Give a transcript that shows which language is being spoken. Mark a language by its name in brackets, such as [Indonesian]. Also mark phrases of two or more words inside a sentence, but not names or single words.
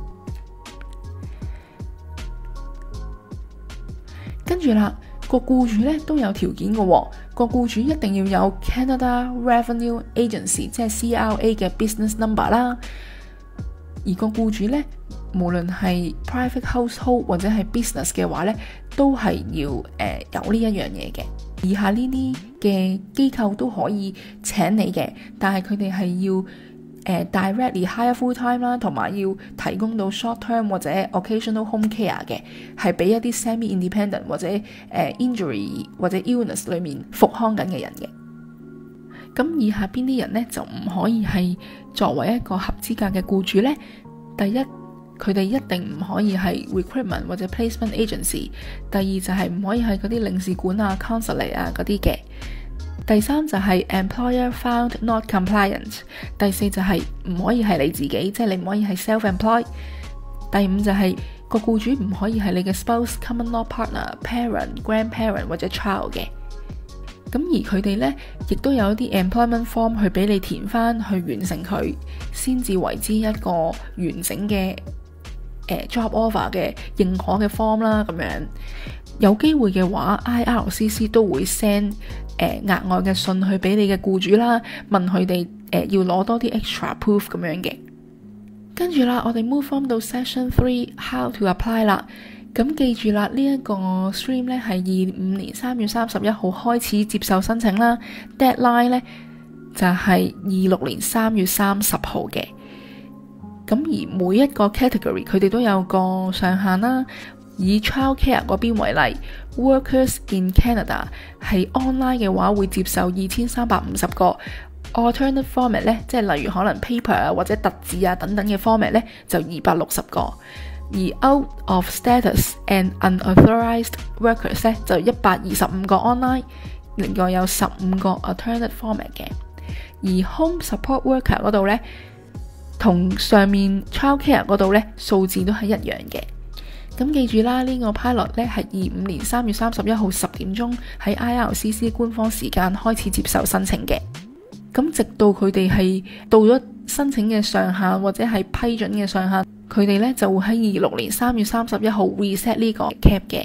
[Cantonese] 跟住啦，個僱主呢都有條件嘅，個僱主一定要有 Canada Revenue Agency 即係 CRA 嘅 [English] business number [Cantonese] 啦。而個僱主呢，無論係 [English] private household [Cantonese] 或者係 business 嘅話呢，都係要有呢一樣嘢嘅。以下呢啲嘅機構都可以請你嘅，但係佢哋係要 [English] directly hire full time [Cantonese] 啦，同埋要提供到 [English] short term [Cantonese] 或者 [English] occasional home care [Cantonese] 嘅，係俾一啲 [English] semi independent [Cantonese] 或者injury 或者 illness 裏面復康緊嘅人嘅。咁以下邊啲人呢，就唔可以係作為一個合資格嘅僱主呢？第一，佢哋一定唔可以係 recruitment 或者 [English] placement agency。 [Cantonese] 第二就係唔可以係嗰啲領事館啊、consulate 啊嗰啲嘅。第三就係 [English] employer found not compliant。 [Cantonese] 第四就係唔可以係你自己，即係你唔可以係 self-employed。第五就係個僱主唔可以係你嘅 spouse、 [English] common law partner、 [Cantonese] parent、grandparent 或者 child 嘅。咁而佢哋呢，亦都有一啲 [English] employment form [Cantonese] 去俾你填翻，去完成佢，先至為之一個完整嘅 [English] job offer [Cantonese] 嘅認可嘅 form 啦。咁樣有機會嘅話 ，IRCC 都會 send 額外嘅信去俾你嘅僱主啦，問佢哋要攞多啲 [English] extra proof [Cantonese] 咁樣嘅。跟住啦，我哋 [English] move on [Cantonese] 到 Section 3 [English] How to apply [Cantonese] 啦。咁記住啦，呢一個 stream 咧係25年3月31號開始接受申請啦。Deadline 咧就係26年3月30號嘅。咁而每一個 category 佢哋都有個上限啦。以 childcare 嗰邊為例， [English] workers in Canada [Cantonese] 係 online 嘅話會接受2350個 [English] alternate format [Cantonese] 咧，即係例如可能 paper 啊或者特字啊等等嘅 format 咧就260個，而 [English] out of status and unauthorized workers [Cantonese] 咧就125個 online， 另外有15個 [English] alternate format [Cantonese] 嘅。而 [English] home support worker [Cantonese] 嗰度咧同上面 childcare 嗰度咧數字都係一樣嘅。咁記住啦，呢個 pilot 咧係25年3月31號10點鐘喺 IRCC 官方時間開始接受申請嘅。咁直到佢哋係到咗申請嘅上限或者係批准嘅上限，佢哋咧就會喺26年3月31號 reset 呢個 cap 嘅。